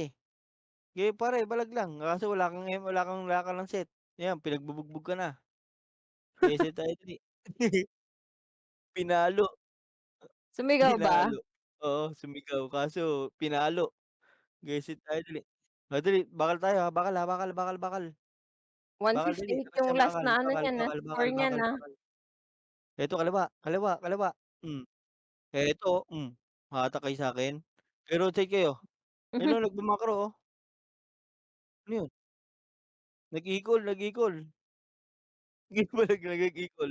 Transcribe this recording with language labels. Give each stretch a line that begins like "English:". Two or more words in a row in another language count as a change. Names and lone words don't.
Filipino: Sige pare, balag lang, kaso wala ka ng set. Ayan pinagbubugbog ka na. Sige set tayo dali. Pinalo, Sumigaw ba? pinalo. Oo, sumigaw kaso pinalo. Sige set tayo dali. O dali, bakal tayo, ha, bakal, ha, bakal, bakal, bakal. Bakal dali, 158 labas yung yang last bakal, na ano bakal, niyan, bakal, score bakal, niyan, bakal, ah. bakal. Eto kaliwa, kaliwa, kaliwa. Eto, hahatak kayo sa'kin. I-rotate kayo. Ayun oh, nagma-macro, oh. Ano yun? Nag-equal, nag-equal. Sige palag lang, nag-equal.